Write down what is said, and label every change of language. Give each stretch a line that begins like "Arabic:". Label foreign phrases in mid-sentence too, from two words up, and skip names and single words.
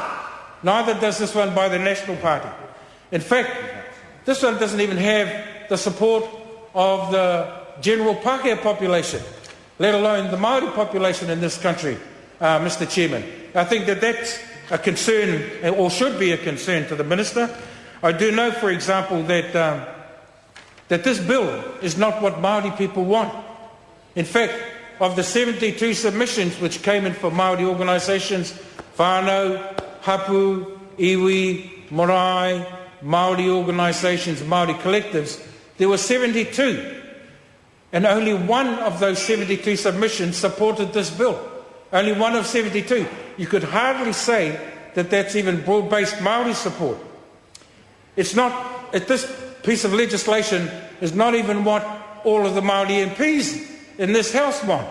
English: Neither does this one by the National Party. In fact, this one doesn't even have the support of the general Pākehā population, let alone the Māori population in this country, Mr. Chairman. I think that that's a concern, or should be a concern to the Minister. I do know, for example, that this bill is not what Māori people want. In fact, of the 72 submissions which came in for Māori organisations,
Māori: whānau, hapu, iwi, marae,
English: Māori organisations, Māori collectives, there were 72. And only one of those 72 submissions supported this bill. Only one of 72. You could hardly say that that's even broad-based Māori support. It's not, this piece of legislation is not even what all of the Māori MPs in this House want.